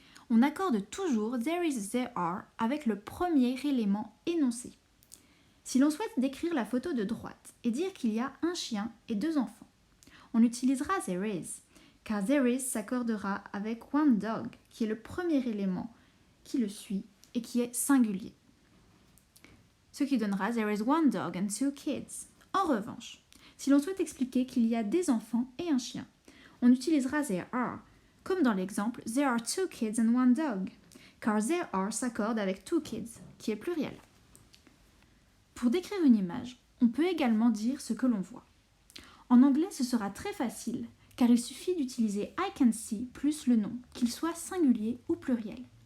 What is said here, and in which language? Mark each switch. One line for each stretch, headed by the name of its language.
French: On accorde toujours
English: there is, there are
French: avec le premier élément énoncé. Si l'on souhaite décrire la photo de droite et dire qu'il y a un chien et deux enfants, on utilisera there is, car there is s'accordera avec one dog, qui est le premier élément qui le suit et qui est singulier. Ce qui donnera
English: there is one dog and two kids.
French: En revanche, si l'on souhaite expliquer qu'il y a des enfants et un chien, on utilisera there are, comme dans l'exemple
English: there are two kids and one dog,
French: car there are s'accorde avec two kids, qui est pluriel. Pour décrire une image, on peut également dire ce que l'on voit. En anglais, ce sera très facile, car il suffit d'utiliser
English: I can see
French: plus le nom, qu'il soit singulier ou pluriel.